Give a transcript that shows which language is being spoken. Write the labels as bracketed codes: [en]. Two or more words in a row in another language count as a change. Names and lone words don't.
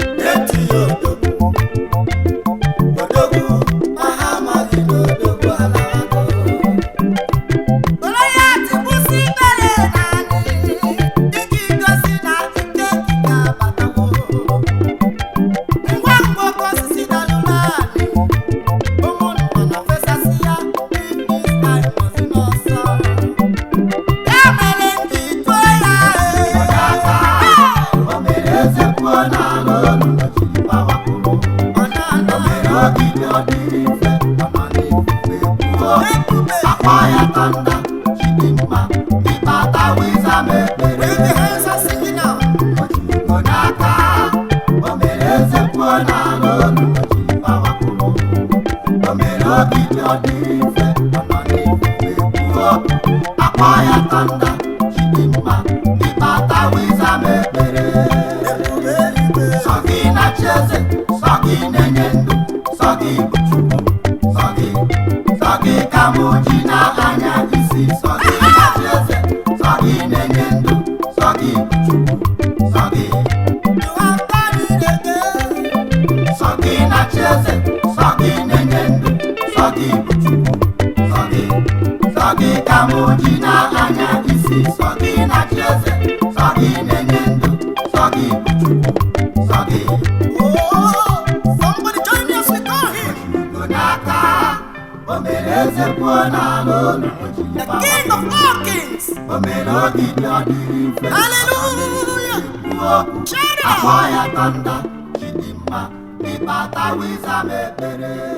[ig] Eti ya odogwu, odogwu, ma ha amaghị na odogwu alawago. Goloyat kwụsị ikpere naanị, iji gosi na ike gị ga-abatawo. Ngwa ngwa oke osisi dalụ naanị, ụmụ nnụnụ fesasị ya, [en] this time was in us. [ig] Ya mere m ji tụọ ya, eh. O mere eze pụọ n'ala olu, o jiri gbawapụrụ. Ọ na-ana O mere ogidi ọ dịrị mfe, ọ nọ n'ifufe kwuo. Ebube. Akpọ ya tanda, Chidimma, ịbata wiza mepere. [en] Wave your hands and sing it now. [ig] O jiri n'aka, o mere eze pụọ n'ala olu, o jiri gbawapụrụ. O mere ogidi ọ dịrị mfe, ọ nọ n'ifufe kwuo. Akpọ ya tanda, Chidimma, ịbata wiza mepere. Ebube eluigwe. Sọ gị na-achị eze, sọ gị na-enye ndụ, sọ gị bụ Chukwu. Sọ gị, sọ gị ka mụ ji na-anya isi. Sọ gị na-achị eze, sọ gị na-enye ndụ, sọ gị bụ Chukwu. Sọ gị. [en] You have done it again. [ig] Sọ gị na-achị eze, sọ gị na-enye ndụ, sọ gị bụ Chukwu. Sọ gị, sọ gị ka mụ ji na-anya isi. Sọ gị na-achị eze, sọ gị na-enye ndụ, sọ gị bụ Chukwu. Sọ gị. [en] Oh, somebody join me as we call him. [ig] Ugo n'aka, o mere eze pụọ n'ala olu, o jiri The gbawa. [en] King of all kings. [ig] O mere ogidi ọ dịrị mfe. Hallelujah. Kwuo okwu. [en] Shout it out. [ig] Akpọ ya tanda, Chidimma, ịbata wiza mepere.